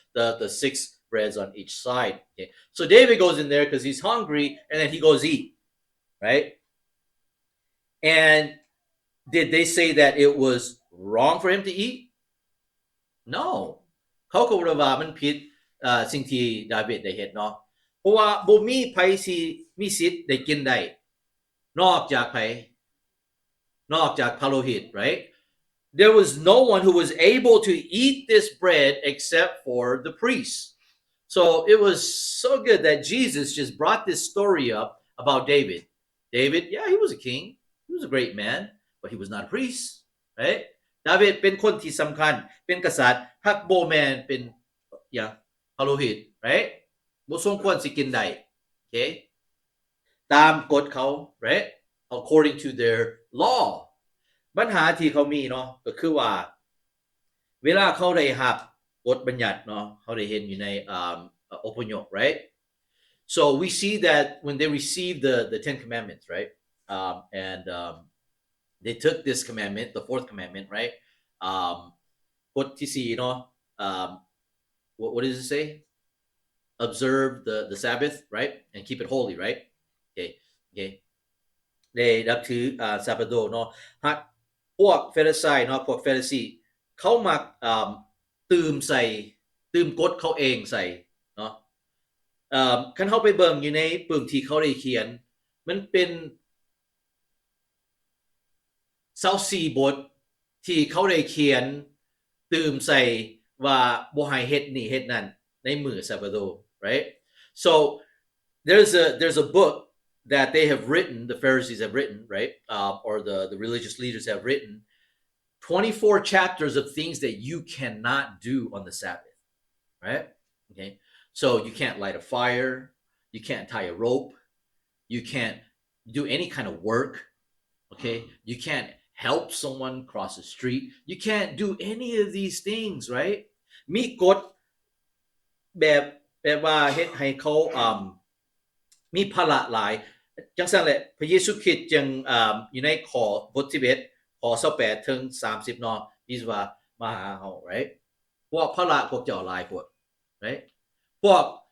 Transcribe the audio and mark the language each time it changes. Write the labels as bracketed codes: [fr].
[en] The 6 breads on each side. Okay, so David goes in there because he's hungry and then he goes eat, right? And did they say that it was wrong for him to eat? No. [tts] เขาก็บ่ว่ามันผิดสิ่งที่ดาวิดได้เฮ็ดเนาะเพราะว่าบ่มีไผสิมีสิทธิ์ได้กินได้นอกจากไผนอกจากพระโลหิต right? [en] There was no one who was able to eat this bread except for the priests. So it was so good that Jesus just brought this story up about David. David, yeah, he was a king. He was a great man, but he was not a priest, right? [tts] David เป็นคนที่สำคัญเป็นกษัตริย์ฮักบ่แม่นเป็นพระโลหิต right? บ่สมควรสิกินได้ okay? ตามกฎเขา right? [en] According to their law. [tts] ปัญหาที่เขามีเนาะก็คือว่าเวลาเขาได้รับกฎบัญญัติเนาะเขาได้เห็นอยู่ในอพยพ right? [en] So we see that when they received the 10 commandments, right? And they took this commandment, the 4th commandment, right? [tts] กฎที่4เนาะ [en] what does it say? Observe the Sabbath, right? And keep it holy, right? Okay. [tts] ได้รับถือซาบาโตเนาะพวกเฟริไซเนาะพวกเฟริซีเขามักตื่มกฎเขาเองใส่เนาะคันเฮาไปเบิ่งอยู่ในปึ้งที่เขาได้เขียนมันเป็น24บทที่เขาได้เขียนตื่มใส่ว่าบ่ให้เฮ็ดนี่เฮ็ดนั่นในมื้อซาบาโต right? [en] So there's a book that they have written, the Pharisees have written, right? Or the religious leaders have written 24 chapters of things that you cannot do on the Sabbath, right? Okay. So you can't light a fire, you can't tie a rope, you can't do any kind of work, okay? You can't help someone cross the street. You can't do any of these things, right? [tts] มีกฎแบบว่าเฮ็ดให้เขามีภาระหลายจังซั่นแหละพระเยซูคริสต์จึงอยู่ในข้อบท11ข้อ28ถึง30เนาะมีว่ามาหาเฮา right พวกภาระพวกเจ้าหลายพวก right พวก